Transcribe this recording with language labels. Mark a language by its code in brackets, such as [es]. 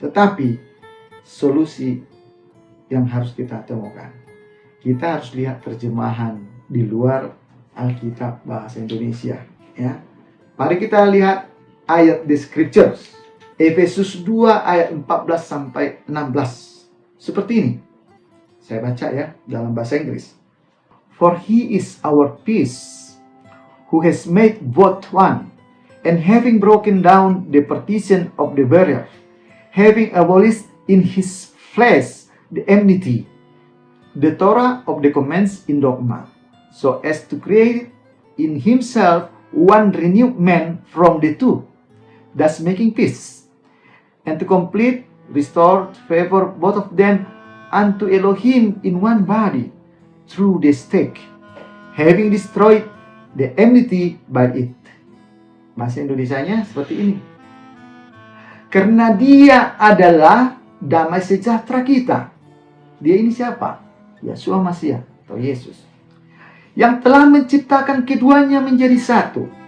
[id] Tetapi solusi yang harus kita temukan, kita harus lihat terjemahan di luar Alkitab bahasa Indonesia, ya. Mari kita lihat ayat [en] the scriptures. [id] Efesus 2 ayat 14 sampai 16. Seperti ini. Saya baca ya dalam bahasa Inggris. [en] For he is our peace, who has made both one, and having broken down the partition of the barrier, having abolished in his flesh the enmity, the Torah of the commands in dogma, so as to create in himself one renewed man from the two, thus making peace, and to complete, restore, favor both of them unto Elohim in one body, through the stake, having destroyed the enmity by it. [id] Bahasa Indonesianya seperti ini. Karena dia adalah damai sejahtera kita. Dia ini siapa? Yosua Hamasia atau Yesus, yang telah menciptakan keduanya menjadi satu.